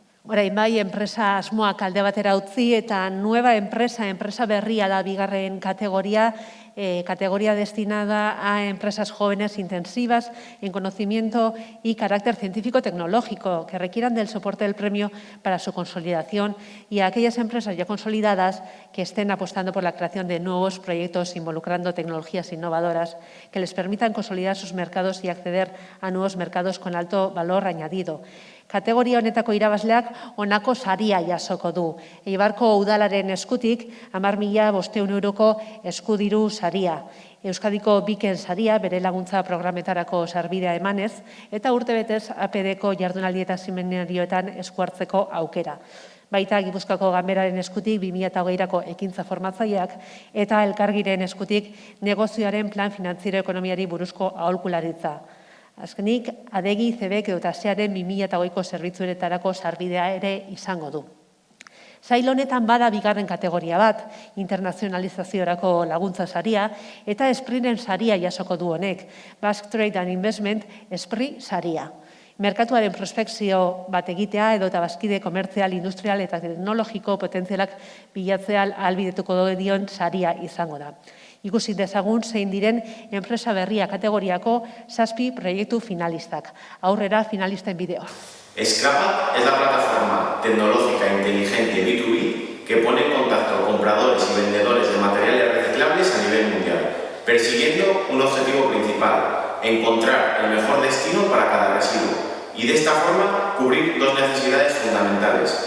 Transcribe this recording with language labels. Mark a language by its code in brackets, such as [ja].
[eu] Orain bai, enpresa asmoak alde batera utzi eta [es] nueva [eu] enpresa berria da bigarren [es] categoría destinada a empresas jóvenes intensivas en conocimiento y carácter científico-tecnológico que requieran del soporte del premio para su consolidación y a aquellas empresas ya consolidadas que estén apostando por la creación de nuevos proyectos involucrando tecnologías innovadoras que les permitan consolidar sus mercados y acceder a nuevos mercados con alto valor añadido. [eu] Kategoria honetako irabazleak honako saria jasoko du. Eibarko udalaren eskutik 10.500 euroko eskudiru saria. Euskadiko Biken saria bere laguntza programetarako sarbidea emanez eta urtebetez APD-ko jardunaldi eta seminarioetan esku hartzeko aukera. Baita Gipuzkoako Ganberaren eskutik 2020ko ekintza formatzaileak eta Elkargiren eskutik negozioaren plan finantziero ekonomiari buruzko aholkularitza. Azkenik, adegi, zebek eta searen 2008ko zerbitzuetarako sarbidea ere izango du. Sail honetan bada bigarren kategoria bat, internazionalizaziorako laguntza saria, eta Espriren saria jasoko du honek, Basque Trade and Investment Esprit saria. Merkatuaren prospekzio bat egitea edo eta bazkide komertzial, industrial eta teknologiko potentzialak bilatzea ahalbidetuko dion saria izango da. Ikusi dezagun zein diren enpresa berria kategoriako 7 proiektu finalistak. Aurrera finalisten bideoa. [es] Scrapa es la plataforma tecnológica inteligente B2B que pone en contacto compradores y vendedores de materiales reciclables a nivel mundial, persiguiendo un objetivo principal: encontrar el mejor destino para cada residuo y de esta forma cubrir dos necesidades fundamentales.